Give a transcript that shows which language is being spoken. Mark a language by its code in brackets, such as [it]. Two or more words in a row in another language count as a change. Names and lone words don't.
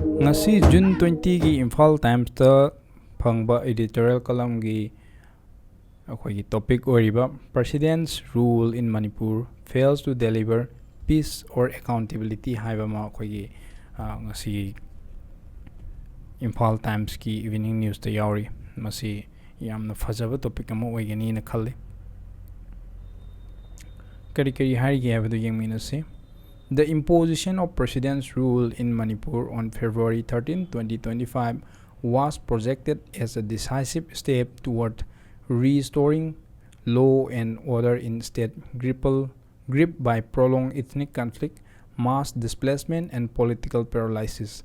[mni] ngasi June 20 gi Imphal Times ta phangba [en] editorial column [mni] gi akhoi topic oriba [en] President's rule in Manipur fails to deliver peace or accountability [mni] haiba ma akhoi gi ngasi Imphal Times ki [en] evening news [mni] ta yauri masi yamna fajaba topic ama oigani na khalle kari kari hari gi habadu yengmina se. [en] The imposition of President's rule in Manipur on February 13, 2025 was projected as a decisive step toward restoring law and order in state gripped by prolonged ethnic conflict, mass displacement, and political paralysis.